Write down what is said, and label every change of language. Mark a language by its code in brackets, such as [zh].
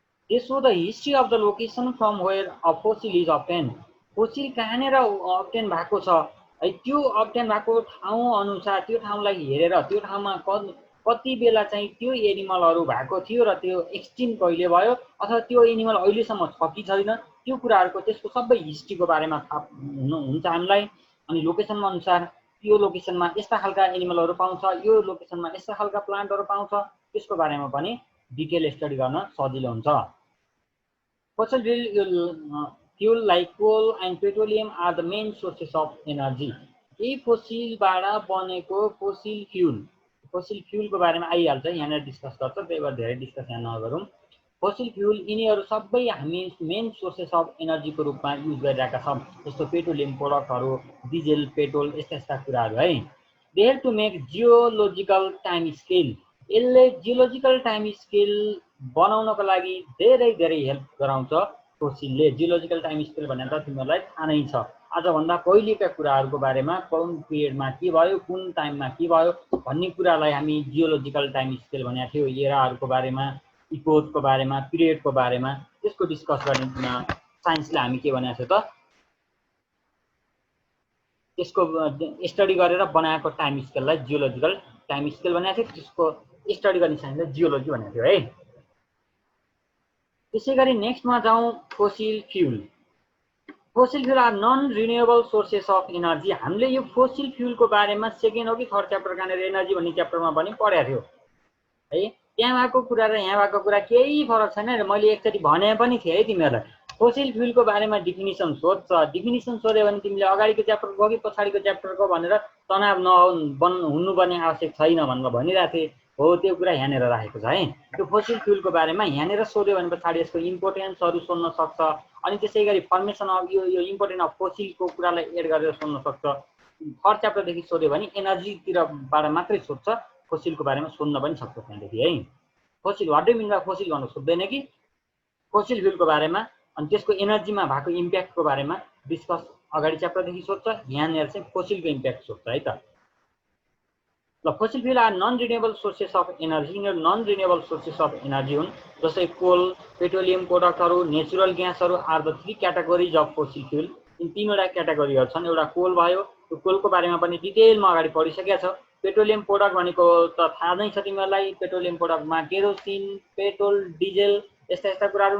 [en] they so the history of the location from where a fossil is obtained, [ne] fossil कहाँनिर obtain भएको छ है, त्यो अब्टेन भएको ठाउँ अनुसार, त्यो ठाउँलाई हेरेर, त्यो ठाउँमा कति बेला चाहिँ त्यो एनिमलहरू भएको थियो, र त्यो एक्सटिन्क्ट कहिले भयो, अथवा त्यो एनिमल अहिलेसम्म छ कि छैन, त्यो कुराहरूको त्यसको सबै हिस्ट्रीको बारेमा थाहा हुन्छ हामीलाई। अनि लोकेसनमा अनुसार यो लोकेसनमा यस्ता खालका एनिमलहरू पाउँछ, यो लोकेसनमा यस्ता खालका प्लान्टहरू पाउँछ, त्यसको बारेमा पनि डिटेल स्टडी गर्न सजिलो हुन्छ। [en] Fossil fuel like coal and petroleum are the main sources of energy. [ne] यही फोसिलबाट बनेको फोसिल फ्युलको बारेमा आइहाल्छ, यहाँनिर डिस्कस गर्छ, त्यही भएर धेरै डिस्कस यहाँ नगरौँ। फोसिल फ्युल यिनीहरू सबै हामी मेन सोर्सेस अफ एनर्जीको रूपमा युज गरिरहेका छौँ, जस्तो पेट्रोलियम प्रोडक्टहरू, डिजेल, पेट्रोल, यस्ता कुराहरू है। [en] they help to make geological time scale, [ne] यसले जियोलोजिकल टाइम स्केल बनाउनको लागि धेरै हेल्प गराउँछ फोसिलले। जियोलोजिकल टाइम स्केल भनेर त तिमीहरूलाई थाहा नै छ, आजभन्दा पहिलेका कुराहरूको बारेमा, कुन पिरियडमा के भयो, कुन टाइममा के भयो भन्ने कुरालाई हामी जियोलोजिकल टाइम स्केल भनेको थियो। एराहरूको बारेमा, इपोजको बारेमा, पिरियडको बारेमा त्यसको डिस्कस गर्ने साइन्सले हामी के भनेको थियो त, त्यसको स्टडी गरेर बनाएको टाइम स्केललाई जियोलोजिकल टाइम स्केल भनेको थियो। त्यसको स्टडी गर्ने साइन्स जियोलोजी भनेको थियो है। त्यसै गरी नेक्स्टमा जाउँ fossil fuel. [en] Fossil fuel are non renewable sources of energy. [ne] हामीले यो फोसिल फ्युलको बारेमा सेकेन्ड हो कि थर्ड च्याप्टर कहाँनिर एनर्जी भन्ने च्याप्टरमा पनि पढेको थियो है। त्यहाँ भएको कुरा र यहाँ भएको कुरा केही फरक छैन र मैले एकचोटि भने पनि थिएँ है तिमीहरूलाई, फोसिल फ्युलको बारेमा डिफिनिसन सोध्छ, डिफिनिसन सोध्यो भने तिमीले अगाडिको च्याप्टरको कि पछाडिको च्याप्टरको भनेर तनाव हुनुपर्ने आवश्यक छैन भनेर भनिरहेको थिएँ। हो त्यो कुरा यहाँनिर राखेको छ है। त्यो फोसिल फ्युलको बारेमा यहाँनिर सोध्यो भने पछाडि यसको इम्पोर्टेन्सहरू सोध्न सक्छ। अनि त्यसै गरी फर्मेसन अफ यो इम्पोर्टेन्ट अफ फोसिलको कुरालाई एड गरेर सोध्न सक्छ। थर्ड च्याप्टरदेखि सोध्यो भने एनर्जीतिरबाट मात्रै सोध्छ, फोसिलको बारेमा सोध्न पनि सक्छ त्यहाँदेखि है। [en] fossil what do mean by fossil [ne] भन्नु सोध्दैन कि फोसिल फ्युलको बारेमा अनि त्यसको एनर्जीमा भएको इम्प्याक्टको बारेमा डिस्कस अगाडि च्याप्टरदेखि सोध्छ, यहाँनिर चाहिँ फोसिलको इम्प्याक्ट सोध्छ है त। [en] ल fossil fuel are non renewable sources of energy. [ne] यिनीहरू non renewable sources of energy हुन्। जस्तै कोल, पेट्रोलियम प्रोडक्टहरू, नेचुरल ग्यासहरू [en] Are the 3 categories of fossil fuel. [ne] यिन 3वटा क्याटेगोरीहरू छन्। एउटा कोल भयो, त्यो कोलको बारेमा पनि डिटेलमा अगाडि पढिसकेका छ। पेट्रोलियम प्रोडक्ट भनेको त थाहा नै छ तिमीहरूलाई, पेट्रोलियम प्रोडक्टमा केरोसिन, पेट्रोल, डिजेल यस्ता यस्ता कुराहरू।